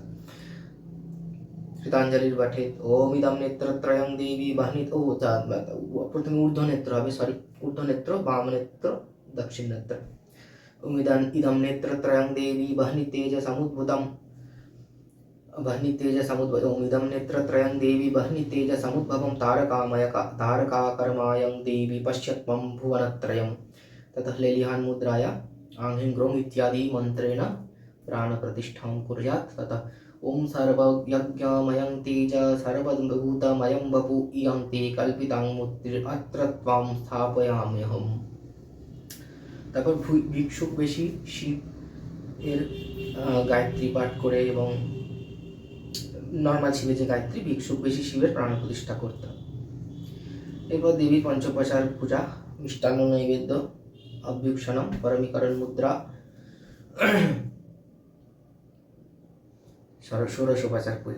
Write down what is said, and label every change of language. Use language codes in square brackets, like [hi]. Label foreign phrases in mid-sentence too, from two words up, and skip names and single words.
[bn] গীতাঞ্জলির পাঠে [sa] ওম ইদম নেত্রত্রয়ং দেবী বাহনিত, [bn] ও প্রথমে ঊর্ধ্ব নেত্র হবে, ঊর্ধ্ব নেত্র, বাম নেত্র, দক্ষিণ নেত্র। [sa] ওম ইদম নেত্রত্রয়ং দেবী বহনি তেজ সমুদ্ভুতম, ওম ইদম নেত্রত্রয়ং দেবী বহনি তেজ সমুদ্ভবম তারকাকর্মায়ং দেবী পশ্যত্বম ভুবনত্রয়ম। ततः लेलिहान मुद्राया आंघ्रीं ग्रों इत्यादि मंत्रेण प्राण प्रतिष्ठां कुर्यात्। ततः ओम सर्वयज्ञमयं तेज सर्वभूतमयं वपु इयं ते कल्पितां मूर्तिरत्र त्वां स्थापयाम्यहम्। [bn] তারপর ভিক্ষুক বেশি শিব এর গায়ত্রী পাঠ করে, এবং নর্মাল শিবের যে গায়ত্রী, ভিক্ষুক বেশি শিবের প্রাণ প্রতিষ্ঠা করতে। এরপর দেবীর পঞ্চোপচার পূজা, মিষ্টান্ন নৈবেদ্য, অভ্যুক্ষণম, পরমীকরণ মুদ্রা, ষোড়শোপচার পূজা।